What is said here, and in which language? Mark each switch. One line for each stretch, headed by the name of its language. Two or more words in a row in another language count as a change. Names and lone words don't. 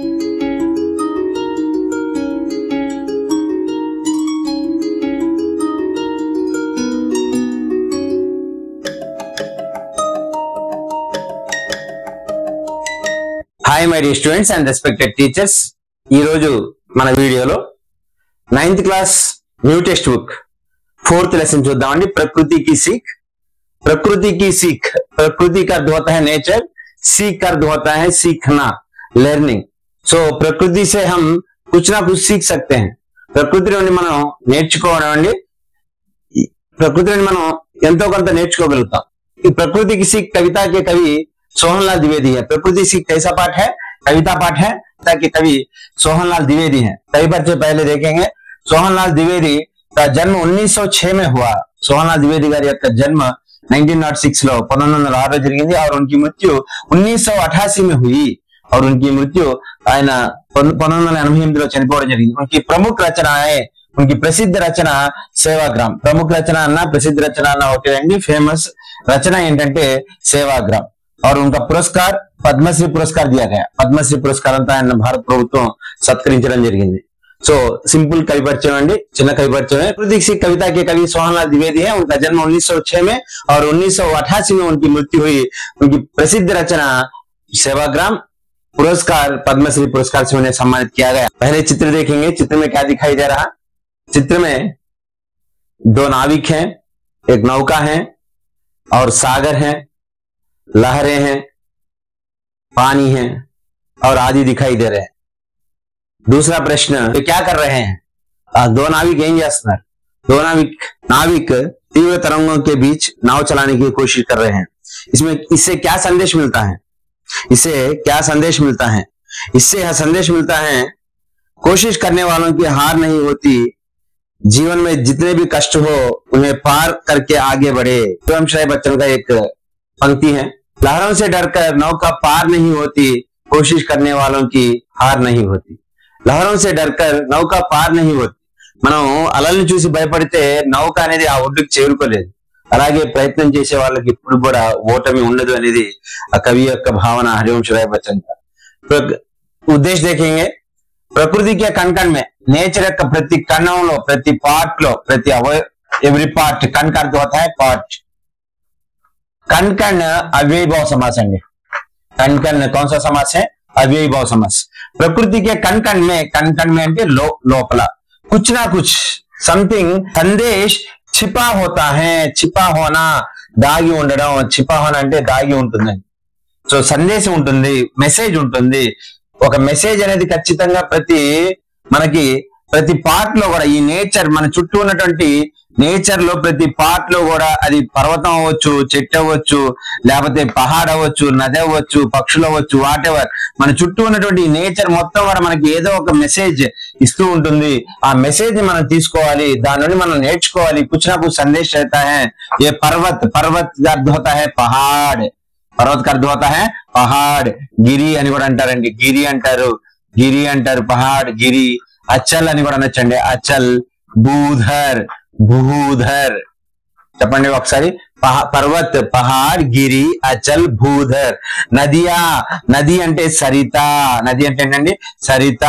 English: Hi my dear students and respected teachers.
Telugu: ఈ రోజు మన వీడియోలో
English: 9th class new text book 4th lesson
Telugu: చూద్దామండి.
Hindi: प्रकृति की सीख. प्रकृति का अर्थ होता है नेचर, सीख का अर्थ होता है सीखना, लर्निंग. సో ప్రకృతి से हम कुछ ना कुछ सीख सकते हैं.
Telugu: ప్రకృతి నుండి మనం నేర్చుకోవడం అండి. ప్రకృతి నుండి మనం ఎంతో కొంత నేర్చుకోగలుగుతాం.
Hindi: ఈ प्रकृति की सीख कविता के कवि सोहनलाल द्विवेदी है. प्रकृति सीख कैसा पाठ है? कविता पाठ है. ताकि कवि सोहनलाल द्विवेदी है. कई बच्चे पहले देखेंगे. सोहनलाल द्विवेदी का जन्म 1906 में हुआ.
Telugu: सोहनलाल द्विवेदी गारी యొక్క जन्म 1906 లో 1906 జరిగింది.
Hindi: और उनकी मृत्यु 1988 में हुई. और उनकी मृत्यु
Telugu: ఆయన 1988 లో చనిపోవడం జరిగింది.
Hindi: उनकी प्रमुख रचनाएं, उनकी प्रसिद्ध रचना सेवाग्राम. प्रमुख रचना
Telugu: అన్న
Hindi: प्रसिद्ध रचना
Telugu: అన్న ఒకటేండి. ఫేమస్ రచన ఏంటంటే సేవాగ్రామ్.
Hindi: और उनका पुरस्कार पद्मश्री पुरस्कार दिया गया.
Telugu: पद्मश्री पुरस्कार అంతా ఆయన భారత ప్రభుత్వం సత్కరించడం జరిగింది.
English: so simple
Telugu: కవి పరిచయం అండి, చిన్న కవి పరిచయం.
Hindi: प्रकृति की कविता के कवि सोहनलाल द्विवेदी है. उनका जन्म 1906 में और 1988 में उनकी मृत्यु हुई. उनकी प्रसिद्ध रचना सेवाग्राम, पुरस्कार पद्मश्री पुरस्कार से उन्हें सम्मानित किया गया. पहले चित्र देखेंगे. चित्र में क्या दिखाई दे रहा? चित्र में 2 नाविक हैं, एक नौका है और सागर है, लहरें हैं, पानी है और आदि दिखाई दे रहे हैं. दूसरा प्रश्न, वे क्या कर रहे हैं?
Telugu: 2 नाविक ఏం చేస్తున్నారు?
Hindi: 2 नाविक तीव्र तरंगों के बीच नाव चलाने की कोशिश कर रहे हैं. इससे क्या संदेश मिलता है? इससे यह संदेश मिलता है, कोशिश करने वालों की हार नहीं होती. जीवन में जितने भी कष्ट हो उन्हें पार करके आगे बढ़े. रामश्राय बच्चन का एक पंक्ति है. लहरों से डरकर नौका पार नहीं होती, कोशिश करने वालों की हार नहीं होती. लहरों से डरकर नौका पार नहीं होती.
Telugu: మనం అలల్ని చూసి భయపడితే నౌక అనేది ఆ ఒడ్డుకి చేరుకోలేదు. అలాగే ప్రయత్నం చేసే వాళ్ళకి ఇప్పుడు కూడా ఓటమి ఉండదు అనేది ఆ కవి యొక్క భావన హరివంశ రాయ్ బచ్చన్ का.
Hindi: ఉద్దేశం देखेंगे. ప్రకృతి के कण-कण में,
Telugu: నేచర్ యొక్క ప్రతి కణంలో, ప్రతి పార్ట్ లో, ప్రతి
English: every part,
Hindi: कण का अर्थ होता है पार्ट. कण-कण अव्ययी भाव समास है. कण-कण कौन सा समास है? अव्ययी भाव समास. प्रकृति के कण-कण में
Telugu: అంటే లోపల
Hindi: कुछ ना कुछ समथिंग संदेश छिपा होता है. छिपा होना,
Telugu: దాగి ఉండడం.
Hindi: छिपा होना
Telugu: అంటే దాగి ఉంటుంది. సో సందేశం ఉంటుంది, మెసేజ్ ఉంటుంది. ఒక మెసేజ్ అనేది ఖచ్చితంగా ప్రతి పార్ట్ లో కూడా, ఈ నేచర్ మన చుట్టూ ఉన్నటువంటి నేచర్ లో ప్రతి పార్ట్ లో కూడా, అది పర్వతం అవ్వచ్చు, చెట్టు అవ్వచ్చు, లేకపోతే పహాడ్ అవ్వచ్చు, నది అవ్వచ్చు, పక్షులు అవ్వచ్చు, వాట్ ఎవర్, మన చుట్టూ ఉన్నటువంటి నేచర్ మొత్తం కూడా మనకి ఏదో ఒక మెసేజ్ ఇస్తూ ఉంటుంది. ఆ మెసేజ్ ని మనం తీసుకోవాలి, దాని నుండి మనం నేర్చుకోవాలి.
Hindi: कुछ ना कुछ संदेश रहता है. ये पर्वत का अर्थ होता है पहाड़. पर्वत का अर्थ होता है पहाड़.
Telugu: గిరి అని కూడా అంటారండి. గిరి అంటారు, పహాడ్, గిరి. అచల్ అని కూడా అనొచ్చండి. అచల్, భూధర్ చెప్పండి ఒకసారి. పర్వత్, పహాడ్, గిరి, అచల్, భూధర్. నది అంటే సరిత. నది అంటే ఏంటండి? సరిత.